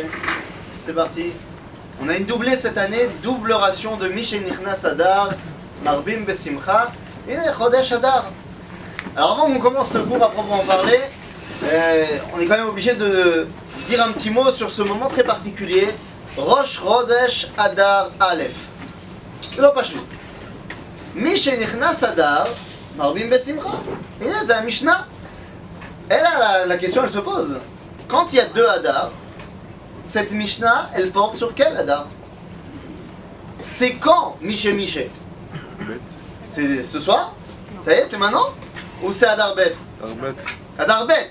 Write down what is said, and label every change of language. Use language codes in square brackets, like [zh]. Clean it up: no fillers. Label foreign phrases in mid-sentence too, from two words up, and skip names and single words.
[fr] C'est parti. On a une doublée cette année, double ration de [he] משנכנס אדר מרבים בשמחה, [fr] et [he] חודש אדר. [fr] Alors avant qu'on commence le cours à proprement parler, on est quand même obligé de dire un petit mot sur ce moment très particulier. [he] ראש חודש אדר א. לא פשוט. מי שנכנס אדר, מרבים בשמחה. הנה, זה המשנה. [fr] Et là, la question, elle se pose. Quand il y a deux Adar, cette Mishnah, elle porte sur quel Adar? C'est quand Miché? C'est ce soir? Ça y est, c'est maintenant? Ou c'est Adar Bet? Adar Bet.